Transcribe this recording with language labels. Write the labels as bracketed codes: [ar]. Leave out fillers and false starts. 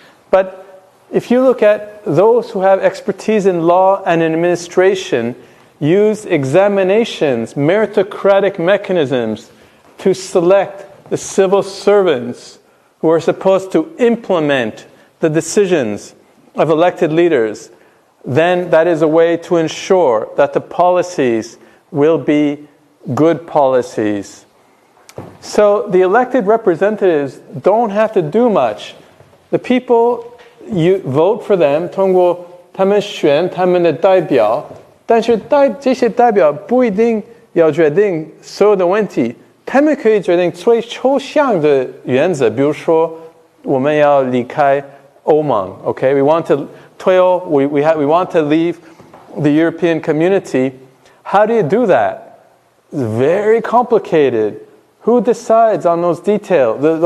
[en] But if you look at those who have expertise in law and in administration, use examinations, meritocratic mechanisms to select the civil servants who are supposed to implement the decisions of elected leaders, then that is a way to ensure that the policies will be good policies. So the elected representatives don't have to do much. The people, you vote for them, [zh] 通过他们选他们的代表，但是这些代表不一定要决定所有的问题，他们可以决定最抽象的原则，比如说我们要离开欧盟 ，okay? [en] We want to we want to leave the European community. How do you do that? It's very complicated. Who decides on those details?